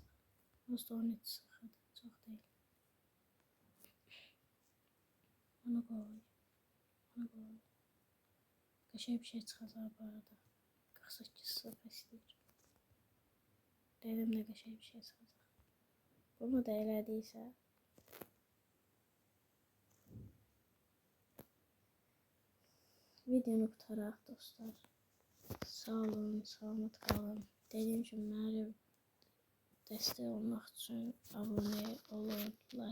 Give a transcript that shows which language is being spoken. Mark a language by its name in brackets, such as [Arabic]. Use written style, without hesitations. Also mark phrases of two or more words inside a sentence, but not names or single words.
[Turkish] Aslında 13 sıfır çok değil. Ona koy. Ona koy. Kaşıya bir şey çıkacak bu arada. 48 sıfır istiyor. Dedim de kaşıya bir şey çıkacak. [Azerbaijani] Bunu da elədiysə videonu qutaraq dostlar. Sağ olun, salamat qalın. Dediyim kimi mənə dəstək olmaq üçün abunə olun, like atın.